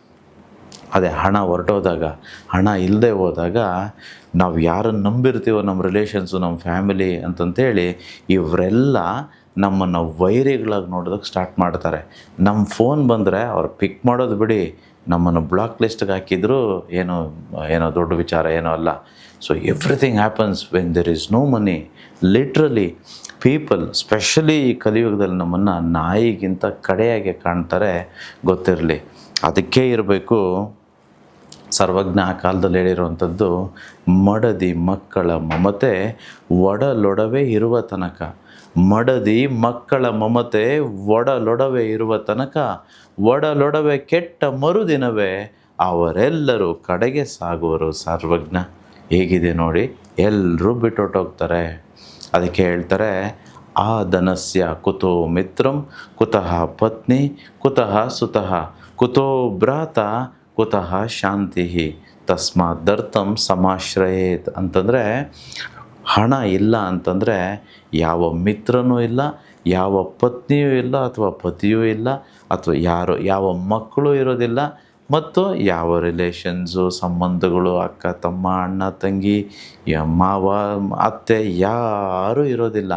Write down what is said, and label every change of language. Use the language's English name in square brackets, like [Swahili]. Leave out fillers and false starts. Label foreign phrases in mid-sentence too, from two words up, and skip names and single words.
[Kannada] ಅದೇ ಹಣ ಹೊರಟೋದಾಗ, ಹಣ ಇಲ್ಲದೆ ಹೋದಾಗ ನಾವು ಯಾರನ್ನು ನಂಬಿರ್ತೀವೋ, ನಮ್ಮ ರಿಲೇಷನ್ಸು, ನಮ್ಮ ಫ್ಯಾಮಿಲಿ ಅಂತಂತೇಳಿ ಇವರೆಲ್ಲ ನಮ್ಮನ್ನು ವೈರಿಗಳಾಗಿ ನೋಡೋದಕ್ಕೆ ಸ್ಟಾರ್ಟ್ ಮಾಡ್ತಾರೆ. ನಮ್ಮ ಫೋನ್ ಬಂದರೆ ಅವ್ರು ಪಿಕ್ ಮಾಡೋದು ಬಿಡಿ, ನಮ್ಮನ್ನು [English] block list [Kannada] ಹಾಕಿದರೂ ಏನೋ ದೊಡ್ಡ ವಿಚಾರ ಏನೋ ಅಲ್ಲ. [English] So everything happens when there is no money. Literally people, [Kannada] ಸ್ಪೆಷಲಿ ಈ ಕಲಿಯುಗದಲ್ಲಿ ನಮ್ಮನ್ನು ನಾಯಿಗಿಂತ ಕಡೆಯಾಗಿ ಕಾಣ್ತಾರೆ, ಗೊತ್ತಿರಲಿ. ಅದಕ್ಕೆ ಇರಬೇಕು ಸರ್ವಜ್ಞ ಆ ಕಾಲದಲ್ಲಿ ಹೇಳಿರುವಂಥದ್ದು, ಮಡದಿ ಮಕ್ಕಳ ಮಮತೆ ಒಡಲೊಡವೆ ಇರುವ ತನಕ. ಮಡದಿ ಮಕ್ಕಳ ಮಮತೆ ಒಡಲೊಡವೆ ಇರುವ ತನಕ, ಒಡಲೊಡವೆ ಕೆಟ್ಟ ಮರುದಿನವೇ ಅವರೆಲ್ಲರೂ ಕಡೆಗೆ ಸಾಗುವರು. ಸರ್ವಜ್ಞ ಹೇಗಿದೆ ನೋಡಿ, ಎಲ್ಲರೂ ಬಿಟ್ಟೊಟ್ಟೋಗ್ತಾರೆ. ಅದಕ್ಕೆ ಹೇಳ್ತಾರೆ, [Sanskrit] ಆ ಧನಸ್ಯ ಕುತೋ ಮಿತ್ರಂ, ಕುತಃ ಪತ್ನಿ, ಕುತಃ ಸುತಃ, ಕುತೋ ಭ್ರಾತ, ಕುತಃ ಶಾಂತಿ, ತಸ್ಮಾದರ್ಥಂ ಸಮಾಶ್ರಯೇತ್ ಅಂತಂದರೆ, [Kannada] ಹಣ ಇಲ್ಲ ಅಂತಂದರೆ ಯಾವ ಮಿತ್ರನೂ ಇಲ್ಲ, ಯಾವ ಪತ್ನಿಯೂ ಇಲ್ಲ, ಅಥವಾ ಪತಿಯೂ ಇಲ್ಲ, ಅಥವಾ ಯಾವ ಮಕ್ಕಳು ಇರೋದಿಲ್ಲ, ಮತ್ತು ಯಾವ ರಿಲೇಷನ್ಸು, ಸಂಬಂಧಗಳು, ಅಕ್ಕ ತಮ್ಮ, ಅಣ್ಣ ತಂಗಿ, ಮಾವ ಅತ್ತೆ ಯಾರೂ ಇರೋದಿಲ್ಲ.